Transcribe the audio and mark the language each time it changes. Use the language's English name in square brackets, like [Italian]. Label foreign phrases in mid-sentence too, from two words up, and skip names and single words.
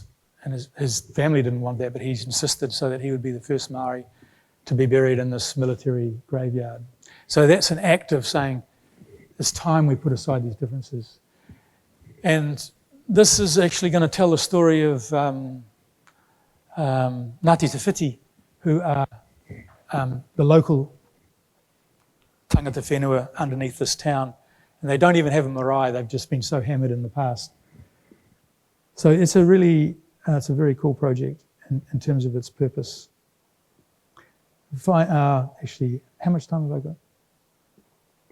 [English] And his family didn't want that, but he insisted so that he would be the first Māori to be buried in this military graveyard. So that's an act of saying, it's time we put aside these differences. And this is actually going to tell the story of Ngāti Te Whiti, who are the local [Māori] tangata whenua [English] underneath this town. And they don't even have a marae, they've just been so hammered in the past. So it's a very cool project in terms of its purpose. Actually, how much time have I got?